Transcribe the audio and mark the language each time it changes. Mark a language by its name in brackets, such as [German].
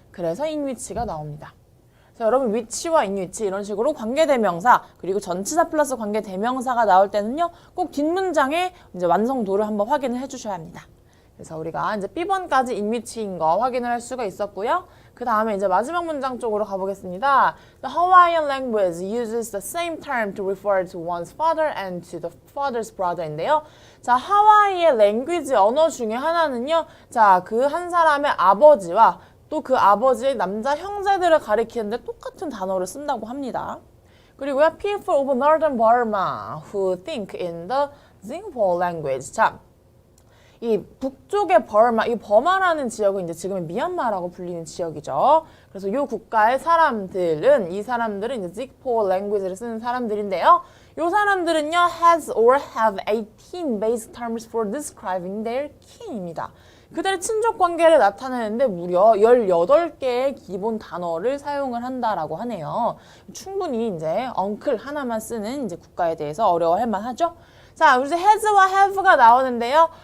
[Korean] 그래서 in which가 나옵니다. 여러분 위치와 인위치 이런 식으로 관계대명사 그리고 전치사 플러스 관계대명사가 나올 때는요 꼭 뒷문장의 이제 완성도를 한번 확인을 해주셔야 합니다. 그래서 우리가 이제 B번까지 인위치인 거 확인을 할 수가 있었고요. 그 다음에 이제 마지막 문장 쪽으로 가보겠습니다. [English] The Hawaiian language uses the same term to refer to one's father and to the father's brother인데요. [Korean] 자, 하와이의 랭귀지 언어 중에 하나는요. 자, 그 한 사람의 아버지와 또 그 아버지의 남자 형제들을 가리키는데 똑같은 단어를 쓴다고 합니다. [English] 그리고요, people of Northern Burma who think in the Singapore language. [Korean] 자, 이 북쪽의 버마, 이 버마라는 지역은 이제 지금의 미얀마라고 불리는 지역이죠. 그래서 이 국가의 사람들은, 이 사람들은 이제 Singapore language를 쓰는 사람들인데요. 이 사람들은요, [English] has or have 18 basic terms for describing their kin입니다. [Korean] 그들의 친족 관계를 나타내는데 무려 18개의 기본 단어를 사용을 한다라고 하네요. 충분히 이제 uncle 하나만 쓰는 이제 국가에 대해서 어려워할 만하죠. 자, 우리 이제 has와 have가 나오는데요.